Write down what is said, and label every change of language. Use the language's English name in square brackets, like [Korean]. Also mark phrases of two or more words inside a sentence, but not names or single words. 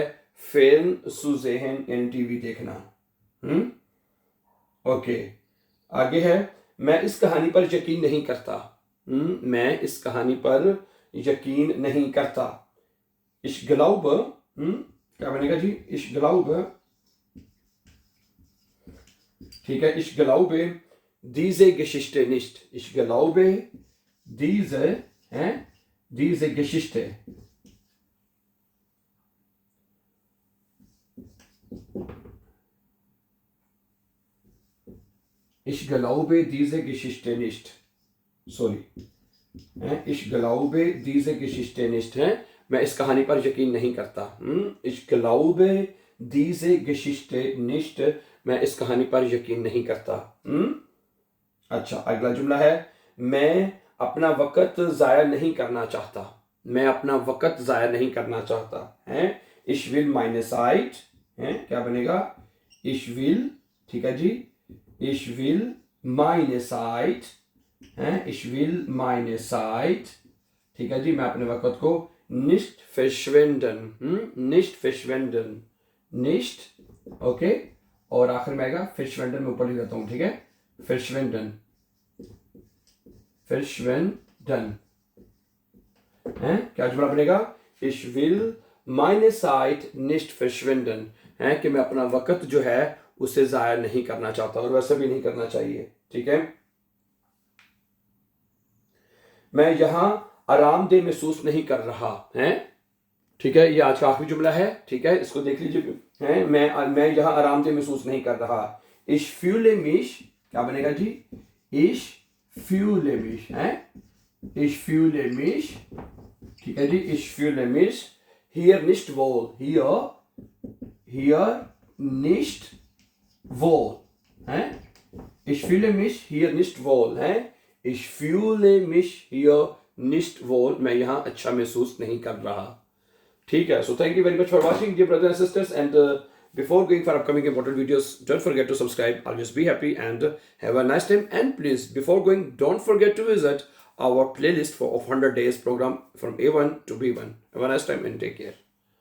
[Hindi] Fernzusehen यानी टीवी देखना. ओके. आगे है मैं इस कहानी पर यकीन नहीं करता. मैं इस कहानी पर यकीन नहीं करता. [German] Ich glaube [Hindi] क्या बनेगा जी. [German] Ich glaube. [Hindi] ठीक है. [German] Ich glaube diese Geschichte nicht. Ich glaube diese Geschichte. Ich glaube diese Geschichte nicht. Sorry. Ich glaube diese Geschichte nicht. [Hindi] मैं इस कहानी पर यकीन नहीं करता. [German] Ich glaube diese Geschichte nicht. [Hindi] मैं इस कहानी पर यकीन नहीं करता. अच्छा, अगला जुमला है मैं अपना वक़्त ज़ाया नहीं करना चाहता. मैं अपना वक़्त ज़ाया नहीं करना चाहता. [German] Ich will meine Zeit. [Hindi] क्या बनेगा. [German] Ich will. [Hindi] ठीक है जी. [German] Ich will meine Zeit. Ich will meine Zeit. [Hindi] ठीक है जी. मैं अपने वक़्त को [German] nicht verschwenden. Nicht verschwenden. [Hindi] Nicht. ओके. और आखिर में आएगा verschwenden में ऊपर लिख देता हूँ. ठीक है. verschwenden. क्या जुमला बनेगा. [German] Ich will meine Zeit nicht verschwenden. [Hindi] कि मैं अपना वक़्त जो है उसे ज़ाया नहीं करना चाहता और वैसे भी नहीं करना चाहिए. ठीक है. मैं यहाँ आरामदेह महसूस नहीं कर रहा. ठीक है. ये आज का आखिरी जुमला है. ठीक है. इसको देख लीजिए. मैं यहाँ आरामदेह महसूस नहीं कर रहा. [German] Ich fühle mich. [Hindi] क्या बनेगा जी. [German] Ich fühle mich. Ich fühle mich. [Hindi] ठीक है जी. [German] Ich fühle mich hier nicht wohl. Hier nicht wohl. Ich fühle mich hier nicht wohl. Ich fühle mich hier nicht wohl. [Hindi] मैं यहाँ अच्छा महसूस नहीं कर रहा. ठीक है. [English] So thank you very much for watching, dear brothers and sisters. And before going for upcoming important videos, don't forget to subscribe. Always be happy and have a nice time. And please, before going, don't forget to visit our playlist for 100 days program from A1 to B1. Have a nice time and take care.